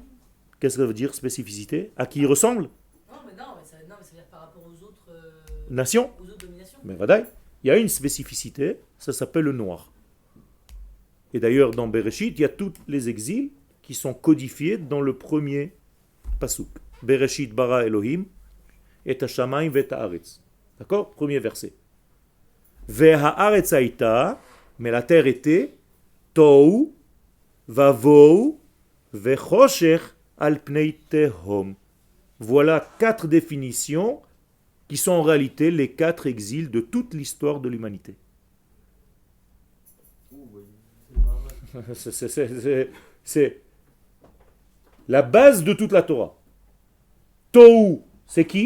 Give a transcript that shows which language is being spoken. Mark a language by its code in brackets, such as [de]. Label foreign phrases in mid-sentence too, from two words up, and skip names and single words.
[fr] Qu'est-ce que ça veut dire spécificité? À qui il ressemble? Non, mais ça veut dire par rapport aux autres, Nation? aux autres dominations. Mais voilà, il y a une spécificité, ça s'appelle le noir. Et d'ailleurs, dans Bereshit, il y a tous les exils qui sont codifiés dans le premier pasuk. [he] בראשית ברא אלהים את השמים ואת הארץ. [fr] D'accord? Premier verset. [he] והארץ היתה, [fr] mais la terre était [he] תהו ובהו וחשך על פני תהום. [fr] Voilà 4 définitions qui sont en réalité les 4 exils de toute l'histoire de l'humanité. C'est la base de toute la Torah. Tohu, c'est qui?